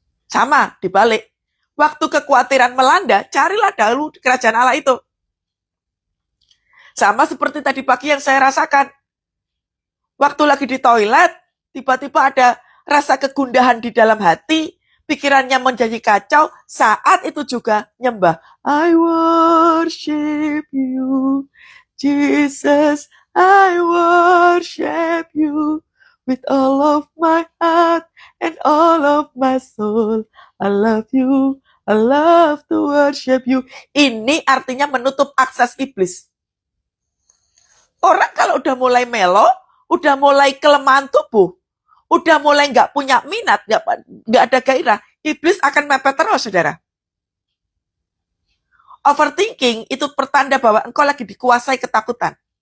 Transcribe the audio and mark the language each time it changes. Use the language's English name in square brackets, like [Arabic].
[Indonesian] Sama, dibalik. Waktu kekhawatiran melanda, carilah dahulu kerajaan Allah itu. Sama seperti tadi pagi yang saya rasakan. Waktu lagi di toilet, tiba-tiba ada rasa kegundahan di dalam hati, pikirannya menjadi kacau, saat itu juga nyembah. [English] I worship you, Jesus, I worship you with all of my heart and all of my soul. I love you, I love to worship you. [Indonesian] Ini artinya menutup akses iblis. Orang kalau udah mulai melo, udah mulai kelemahan tubuh, udah mulai nggak punya minat, nggak ada gairah, iblis akan mepet terus, saudara. Overthinking itu pertanda bahwa engkau lagi dikuasai ketakutan.